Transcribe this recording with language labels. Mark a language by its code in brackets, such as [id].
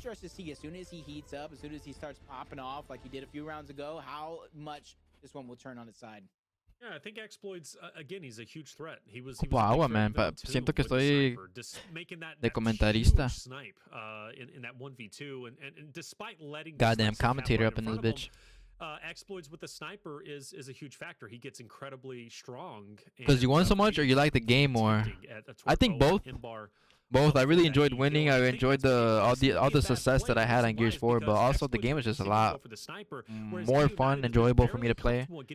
[en] It's interesting to see as soon as he heats up, as soon as he starts popping off like he did a few rounds ago, how much this one will turn on its side. Yeah, I think Exploits, again, he's a huge threat. He was [es] agua, man, siento que estoy de comentarista. [en] In that 1v2, and despite letting goddamn commentator up in this bitch. Exploits with the Sniper is a huge factor. He gets incredibly strong. Because you won so much, or you like the game more? I think both. Both. I really enjoyed winning. I enjoyed all the success that I had on Gears 4, but also the game was just a lot more fun, enjoyable for me to play.